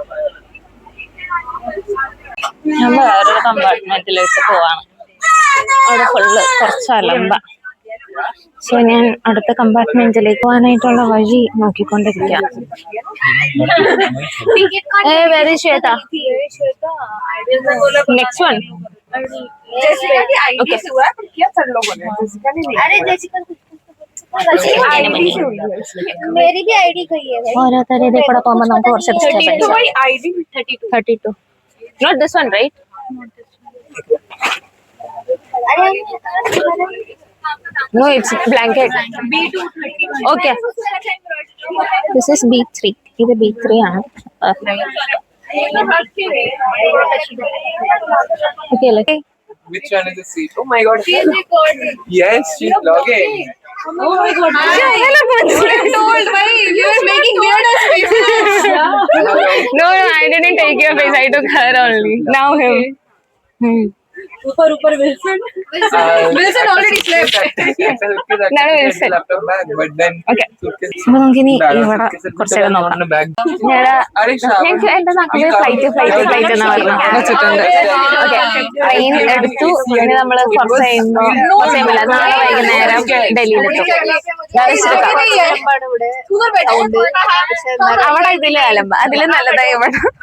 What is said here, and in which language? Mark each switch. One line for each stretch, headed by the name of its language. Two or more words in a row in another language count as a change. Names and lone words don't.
Malayalam: നമ്മൾ വേറൊരു കമ്പാർട്ട്മെന്റിലേക്ക് പോവാണ്. അവിടെ ഫുള്ള് കുറച്ച് അലമ്പ. സോ ഞാൻ അടുത്ത കമ്പാർട്ട്മെന്റിലേക്ക് പോകാനായിട്ടുള്ള വഴി നോക്കിക്കൊണ്ടിരിക്കാം.
English: Very Shweta. Next one.
Hindi: मेरी भी आईडी गई है भाई.
Malayalam: ഓരോരുത്തരുടെ ഇതിൽ കൂടെ പോകുമ്പോൾ നമുക്ക് കുറച്ച് ഡിസ്റ്റർബൻസ്. 32.
English: Not this one, right? No, it's blanket. Okay. This is B3.
Malayalam: ഇത് B3 ആണ്.
English: Okay, like. Which one is the seat? Oh my God. She's recording. Yes, she's vlogging. Oh my God. Told why you are making weird faces. No, I didn't take your face. I took her only. Now him. ऊपर Wilson. Wilson already slept. No, Wilson. Laptop bag, but then
Malayalam: Okay. അപ്പൊ നമുക്കിനി ഇവിടെ കുറച്ചേരം നോക്കാം. ഞങ്ങൾക്ക് എന്റെ നാട്ടില് ഫ്ലൈറ്റ് എന്നാ വെച്ചിട്ടുണ്ട്. ഓക്കെ, ട്രെയിൻ എടുത്തു. പിന്നെ നമ്മള് കുറച്ച് കഴിയുമ്പോൾ നാളെ വൈകുന്നേരം ഡൽഹിയിലെത്തും. അവിടെ ഇതില് അലമ്പ, അതില് നല്ലതായി ഇവിടെ.